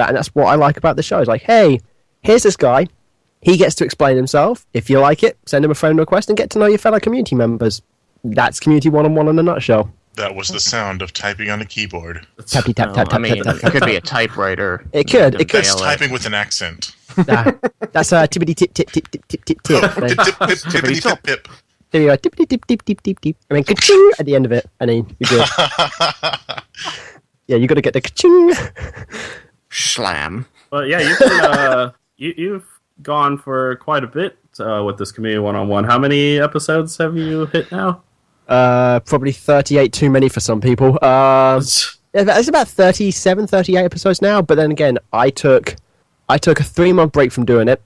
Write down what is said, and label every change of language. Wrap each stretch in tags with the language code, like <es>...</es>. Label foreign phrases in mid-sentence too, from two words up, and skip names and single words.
<en>And that's what I like about the show. It's like, hey, here's this guy. He gets to explain himself. If you like it, send him a friend request and get to know your fellow community members. That's Community 101 in a nutshell. That was the sound of typing on a keyboard. Tappy tap tap tap tap tap. It could be a typewriter. It could. It's typing with an accent. That's a tippity tip tip tip tip tip tip tip. Tippity tip pip. There you go. Tippity tip tip tip tip tip. And then ka-ching at the end of it. And then you're good. Yeah, you got to get the ka-ching. Slam. But yeah, you've gone for quite a bit with this Community 101. How many episodes have you hit now? Probably 38 too many for some people. It's about 37, 38 episodes now. But then again, I took a 3-month break from doing it.</en>